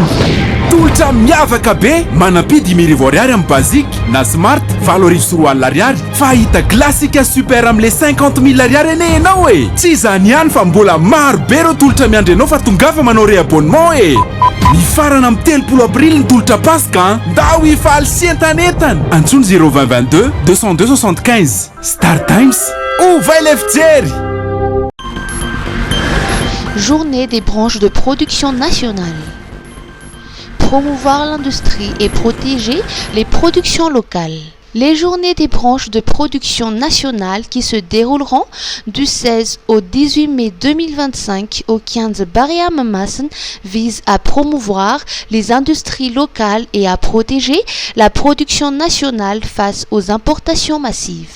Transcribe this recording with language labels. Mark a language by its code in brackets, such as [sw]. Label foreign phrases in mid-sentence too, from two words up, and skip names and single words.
[mg] Tolotra miavaka be, manampidy 1000 ariary amin'ny basique na smart 7 ariary, fa hita [fr] classique super [mg] amin'le 50 000 ariary enao e. Tsy izany ihany fa mbola maro be ireo tolotra miandry anao fa tongafa manao réabonnement e. Ny farana amin'ny 3 aprily ny tolotra Pasika, ndao hifaly sy entanetana. Antsony 02022 202 75. [fr] Star Times, ouvre les fijery. Journée des branches de production nationale. Promouvoir l'industrie et protéger les productions locales. Les journées des branches de production nationale qui se dérouleront du 16 au 18 mai 2025 au 15 Barea Mamassen visent à promouvoir les industries locales et à protéger la production nationale face aux importations massives.